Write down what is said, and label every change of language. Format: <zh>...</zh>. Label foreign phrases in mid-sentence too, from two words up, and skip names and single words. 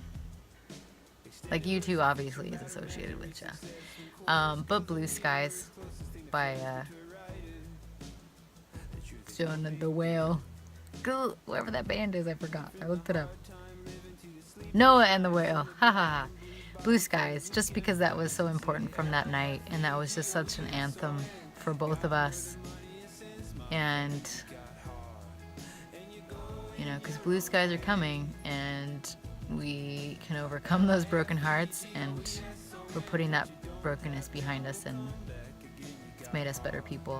<en>Like U2 obviously is associated with Jeff. But Blue Skies by Jonah the Whale. Whoever that band is, I forgot. I looked it up. Noah and the Whale. Ha ha ha. Blue Skies, just because that was so important from that night, and that was just such an anthem for both of us. And you know, because blue skies are coming, and we can overcome those broken hearts, and we're putting that brokenness behind us, and it's made us better people.</en>